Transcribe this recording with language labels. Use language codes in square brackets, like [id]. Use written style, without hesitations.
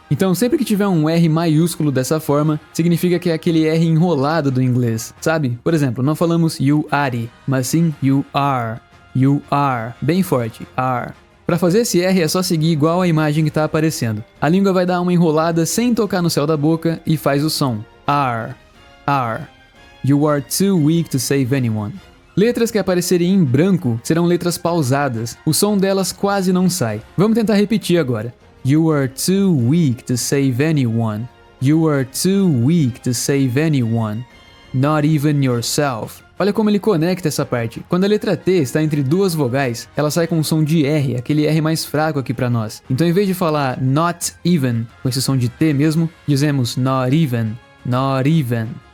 [pt] Então, sempre que tiver um R maiúsculo dessa forma, significa que é aquele R enrolado do inglês, sabe? Por exemplo, não falamos you are, mas sim you are. You are, bem forte, are. Para fazer esse R é só seguir igual a imagem que está aparecendo. A língua vai dar uma enrolada sem tocar no céu da boca e faz o som. [en] Are, are. You are too weak to save anyone. [pt] Letras que aparecerem em branco serão letras pausadas, o som delas quase não sai. Vamos tentar repetir agora. [en] You are too weak to save anyone. You are too weak to save anyone. Not even yourself. [pt] Olha como ele conecta essa parte. Quando a letra T está entre duas vogais, ela sai com um som de R, aquele R mais fraco aqui para nós. Então em vez de falar not even, com esse som de T mesmo, dizemos not even, not even.